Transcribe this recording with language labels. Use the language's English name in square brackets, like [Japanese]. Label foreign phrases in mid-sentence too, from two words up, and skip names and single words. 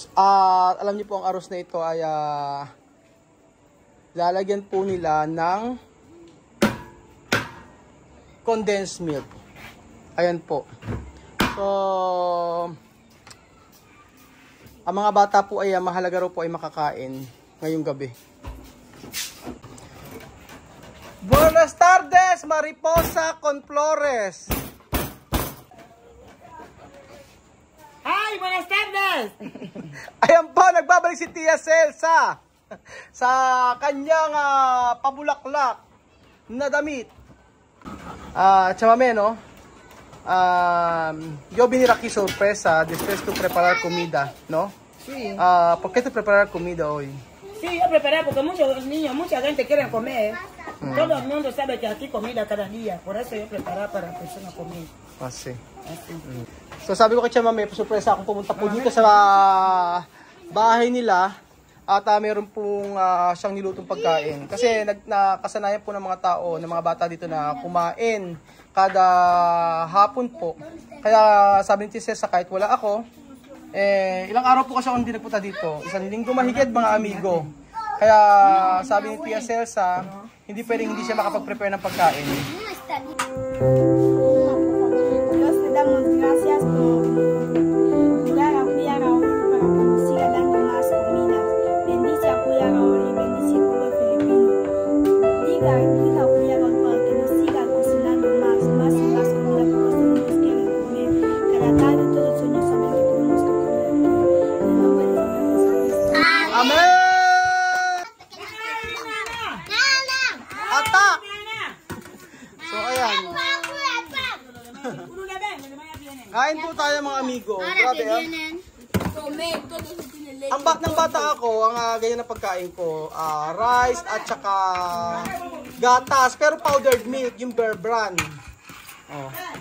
[Filipino] Alam niyo po ang arroz na ito ay lalagyan po nila ng [English] condensed milk. [Filipino] Ayan po. So ang mga bata po ay mahalaga raw po ay makakain ngayong gabi. [Spanish] Buenas tardes, Mariposa con Flores. Hi, buenas tardes! [Filipino] Ayan po, nagbabalik si Tia Cesa sa kanyang pabulaklak na damit. [Spanish] Chamame, no? Yo vine aquí sorpresa después de preparar comida, ¿no? Sí. ¿Por qué te preparar comida hoy? Sí, yo preparé porque muchos niños, mucha gente quiere comer. Todo el mundo sabe que aquí comida cada día, por eso yo preparé para personas comer. Sí. [Filipino] So sabi ko kay Chamame, surpresa akong pumunta po dito sa bahay nila at meron pong siyang nilutong pagkain. Kasi nakasanayan po ng mga tao, ng mga bata dito na kumain kada hapon po. Kaya sabi ni Tia Cesa, kahit wala ako, ilang araw po kasi ako hindi nagpunta dito. Isang linggo mahigit mga amigo. Kaya sabi ni Tia Cesa, hindi pwedeng hindi siya makapag-prepare ng pagkain. [Spanish] Dios te damos gracias por ayudar a Cuidagao para que nos siga dando más comida. Bendice a Cuidagao y bendice al pueblo filipino. Diga a Cuidagao para que nos siga cocinando más y más comida porque los niños quieren comer. Cada tarde todos los niños saben que tenemos que comer. En nombre de Dios. Amen! Ata! [Filipino] So ayan. Kain po tayo mga amigo. Grabe Ang ng bata ako, ang ganyan na pagkain ko, rice at saka gatas, pero [English] powdered milk, [Filipino] yung Bear Brand.